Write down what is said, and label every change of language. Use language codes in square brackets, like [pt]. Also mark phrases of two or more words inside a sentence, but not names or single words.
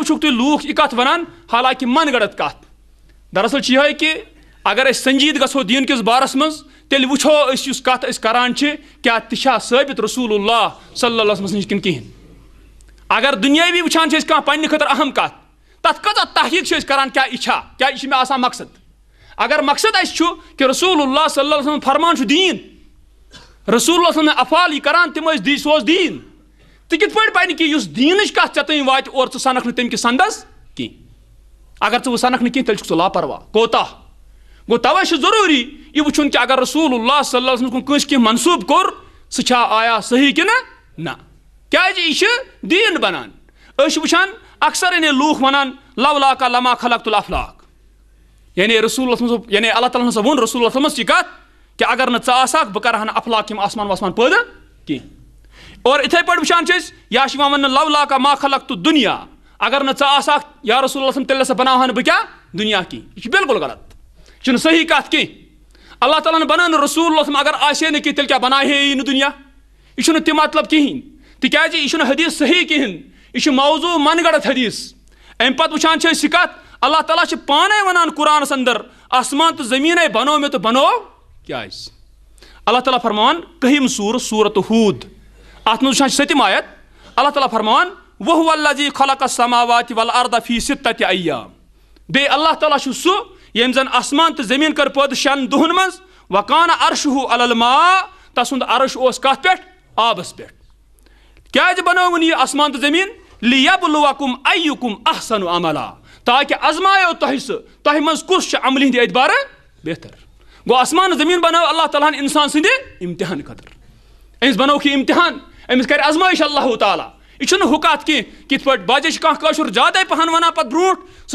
[ks] وٕچھُکھ تُہۍ لوٗکھ یہِ کتھ ونان حالانکہ من گڑت کتھ دراصل چھِ یِہوٚے کہ اگر أسۍ سنجیٖد گژھو دیٖن کِس بارس منٛز تیٚلہِ وٕچھو أسۍ یُس کتھ أسۍ کران چھِ کیٛاہ تہِ چھا ثٲبت رسول اللہ [ar] صلی اللہ علیہ وسلم [ks] نِش کِنہٕ کِہینۍ اگر دُنیٲوی وٕچھان چھِ أسۍ کانٛہہ پننہِ خٲطرٕ اہم کتھ تتھ کۭژاہ تحقیٖق چھِ أسۍ کران کیٛاہ یہِ چھا کیٛاہ یہِ چھُ مےٚ آسان مقصد اگر مقصد اسہِ چھُ کہ رسول اللہ [ar] صلی اللہ علیہ وسلم [ks] فرمان چھُ دیٖن رسول اللہ [ar] صلی اللہ علیہ وسلم [ks] افعال یہِ کران تِم ٲسۍ سُہ اوس دیٖن تہٕ کِتھ پٲٹھۍ بنہِ کہ یُس دیٖنٕچ کتھ ژےٚ تام واتہِ اور ژٕ سنکھ نہٕ تمہِ کِس سندس کینٛہہ اگر ژٕ وۄنۍ سنکھ نہٕ کینٛہہ تیٚلہِ چھُکھ ژٕ لاپرواہ کوتاہ گوٚو توے چھُ ضروٗری یہِ وٕچھُن کہ اگر رسول اللہ [ar] صلی اللہ علیہ وسلم [ks] کُن کٲنٛسہِ کینٛہہ منسوٗب کوٚر سُہ چھا آیا صحیح کِنہٕ نہ کیٛازِ یہِ چھِ دیٖن بنان أسۍ چھِ وٕچھان اکثر یعنی لوٗکھ ونان [ar] لولاک لما خلقت الافلاق [ks] یعنی رسول اللہ یعنی اللہ تعالیٰ ہسا ووٚن رسول اللہ صٲبس یہِ کتھ کہ اگر نہٕ ژٕ آسکھ بہٕ کرٕ ہا نہٕ افلاق یِم آسمان واسمان پٲدٕ کینٛہہ اور یِتھے پٲٹھۍ وٕچھان چھِ أسۍ یا چھِ یِوان وننہٕ [ar] لولاک ما خلقت دُنیا [ks] اگر نہٕ ژٕ آسکھ یا رسول اللہ تیٚلہِ ہسا بناوہا نہٕ بہٕ کیٛاہ دُنیا کینٛہہ یہِ چھُ بالکل غلط یہِ چھُنہٕ صحیح کتھ کینٛہہ اللہ تعالیٰ ہن بنٲو نہٕ رسول اللہ اگر آسہِ نہٕ کینٛہہ تیٚلہِ کیٛاہ بناوِ ہے نہٕ دُنیا یہِ چھُنہٕ تہِ مطلب کِہینۍ تِکیٛازِ یہِ چھُنہٕ حدیث صحیح کِہینۍ یہِ چھُ موضوٗع من گڑت حدیث امہِ پتہٕ وٕچھان چھِ أسۍ یہِ کتھ اللہ تعالیٰ چھِ پانے ونان قرآنس اندر آسمان تہٕ زمیٖنے بنوو مےٚ تہٕ بنوو کیٛازِ اللہ تعالیٰ فرماوان 1 سورہ سورۃ ہوٗد اتھ منٛز وٕچھان چھِ 7 آیت اللہ تعالیٰ فرماوان [ar] وَهُوَ الَّذِي خَلَقَ السَّمَاوَاتِ وَالْأَرْضَ فِي 6 أَيَّامٍ [ks] بیٚیہِ اللہ تعالیٰ چھُ سُہ ییٚمۍ زن آسمان تہٕ زمیٖن کٔر پٲدٕ 6 دۄہن منٛز [ar] وَكَانَ عَرْشُهُ عَلَى الْمَاءِ [ks] تسُنٛد عرش اوس کتھ پٮ۪ٹھ آبس پٮ۪ٹھ کیٛازِ بنٲوٕن یہِ آسمان تہٕ زمیٖن [ar] لِیَبلُوَکُم اَیُّکُم احسَنُ عَمَلا [ks] تاکہِ ازمایو تۄہہِ سُہ تۄہہِ منٛز کُس چھُ عملہِ ہِنٛدِ اعتبارٕ بہتر گوٚو آسمان زمیٖن بنٲو اللہ تعالیٰ ہن انسان سٕنٛدِ امتحان خٲطرٕ أمِس بنووُکھ یہِ امتحان أمِس کرِ ازمٲیش اللہ تعالیٰ یہِ چھُنہٕ ہُہ کتھ کینٛہہ کِتھ پٲٹھۍ باجے چھِ کانٛہہ کٲشُر زیادے پہن ونان پتہٕ برونٛٹھ سُہ